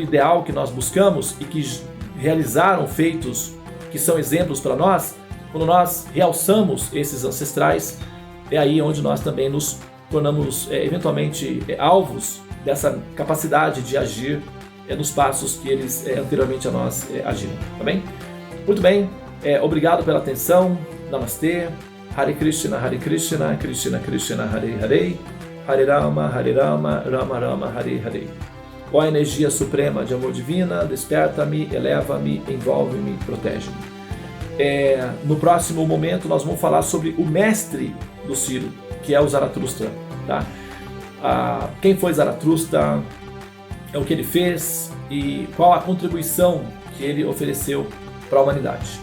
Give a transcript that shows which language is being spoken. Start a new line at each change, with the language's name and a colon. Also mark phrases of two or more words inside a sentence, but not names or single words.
Portuguese: ideal que nós buscamos e que realizaram feitos que são exemplos para nós, quando nós realçamos esses ancestrais, é aí onde nós também nos tornamos eventualmente alvos dessa capacidade de agir nos passos que eles anteriormente a nós agiram, tá bem? Muito bem, obrigado pela atenção, Namastê,
Sanskrit: Hare Krishna, Krishna Krishna, Hare Hare, Hare Rama, Rama Rama, Hare Hare.
Portuguese: Ó energia suprema de amor divina, desperta-me, eleva-me, envolve-me, protege-me. No próximo momento nós vamos falar sobre o mestre do Ciro, que é o Zaratustra. Tá? Quem foi Zaratustra, o que ele fez e qual a contribuição que ele ofereceu para a humanidade.